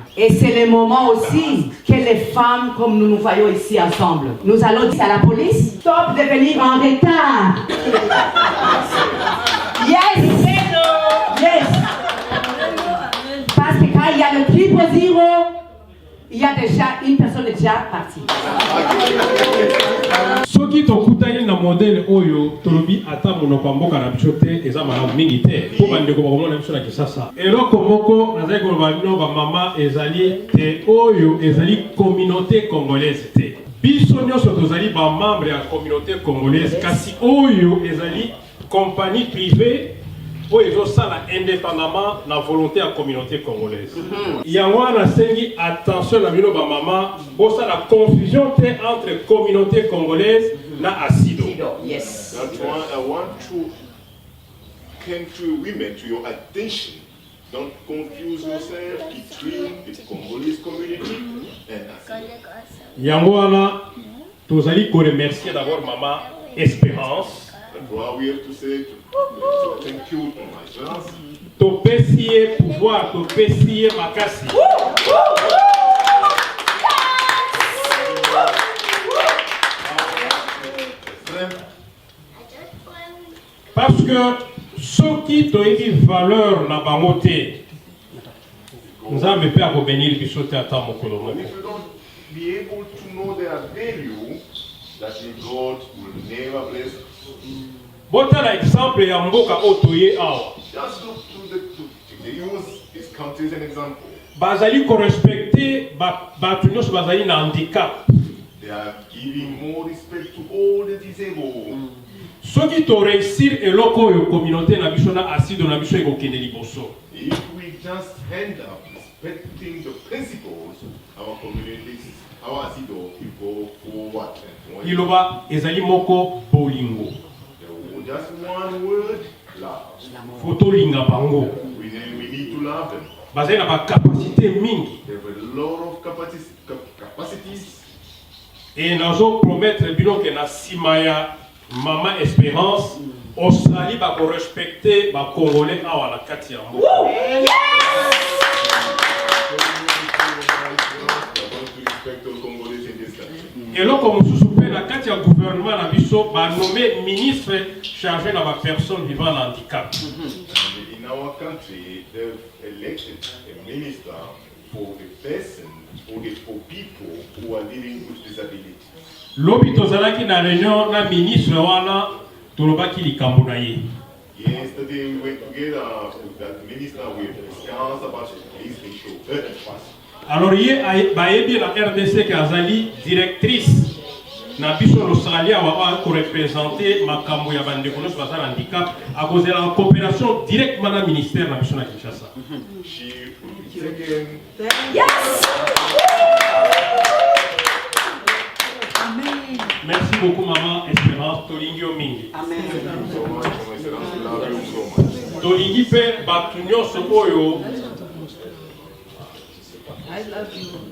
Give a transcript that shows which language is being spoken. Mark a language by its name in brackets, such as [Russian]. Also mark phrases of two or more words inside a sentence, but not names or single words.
[French] Et c'est le moment aussi que les femmes, comme nous nous voyons ici ensemble, nous allons dire à la police, stop de venir en retard. [English] Yes! Yes! [French] Parce que quand il y a le triple zéro, il y a déjà une personne déjà partie. [Lingala] Soki tokutani na modèle oyo tolobi ata monoko mboka na biso te eza malamu mingi te po bandeko bakomona biso na Kinshasa. Eloko moko nazali koloba bino bamama ezali te oyo ezali [French] communauté congolaise [Lingala] te. Biso nyonso tozali bamembre ya [French] communauté congolaise [Lingala] kasi oyo ezali [French] compagnie privée [Lingala] oyo ezosala indépendamment na volonté ya [French] communauté congolaise. [Lingala] Yango wana nasengi attention na bino bamama bosala confusion te [French] entre communauté congolaise [Lingala] na Asido. [English] Yes. That's why I want to come to women to your attention. Don't confuse yourself between the Congolese community and Asido. [Lingala] Yango wana tozali ko [French] remercier d'abord [Lingala] Maman Espérance. [English] That's why we have to say thank you to my sons. [Lingala] Topesiye pouvoir, topesiye makasi. [French] Parce que ceux qui ont eu valeur [Lingala] na bango te, [French] nous avons peur de venir [Lingala] biso te ata mokolo moko. [English] If you don't be able to know their value, that God will never bless us. [Lingala] botala exemple ya mboka otoye awa. [English] Just look to use his country as an example. [Lingala] Bazali correspecter batu nyonso bazali na handicap. [English] They are giving more respect to all the disabled. [Lingala] Soki to réussir eloko oyo communauté na biso na asido na biso ekokende liboso. [English] If we just end up respecting the principles, our communities, our asido will go forward. [Lingala] Iloba ezali moko bolingo. [English] Just one word, love. [Lingala] Foto linga bango. [English] We need to love them. [Lingala] Bazali na ba capacité mingi. [English] They have a lot of capacities. [Lingala] Et nazo promettre bino ke na simaya Mama Espérance Australie ba ko respecter ba congolais awa na kati ya mboka. Eloko mosusu pe na kati ya gouvernement na biso ba nommé [French] ministre chargé [Lingala] na ba [French] personne vivant [Lingala] na handicap. [English] In our country, they've elected a minister for the person, for people who are living with disability. [Lingala] Lobi tozalaki na réunion na ministre wana tolobaki likambo na ye. [English] Yesterday we went together with that minister, we discussed about his issue. [Lingala] Alors ye bayebi na RDC ke azali directrice na biso l'Australia wa ko représenter makambo ya bandeko nyonso bazala handicap [French] à cause de la coopération directement [Lingala] na ministère na biso na Kinshasa. [English] She will be taken. Yes! [French] Merci beaucoup maman Espérance [Lingala] tolingi o mingi. [English] Amen. [Lingala] Tolingi pe batu nyonso oyo. [English] I love you.